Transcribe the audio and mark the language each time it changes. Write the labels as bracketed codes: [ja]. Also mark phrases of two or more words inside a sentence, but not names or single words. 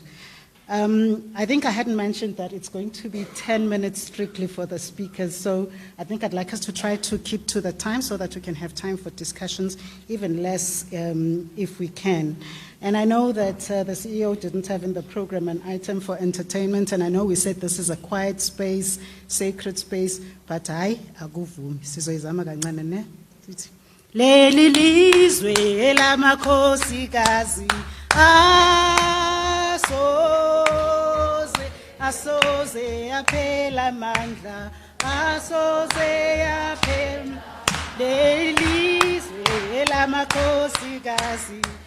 [en] I think I hadn't mentioned that it's going to be 10 minutes strictly for the speakers, so I think I'd like us to try to keep to the time so that we can have time for discussions, even less if we can. And I know that the CEO didn't have in the program an item for entertainment, and I know we said this is a quiet space, sacred space, but [zu] hayi akuvumi sizoyizama kancane ne sithi leli lizwe elamakhosikazi asoze yaphela amandla asoze yaphela leli lizwe elamakhosikazi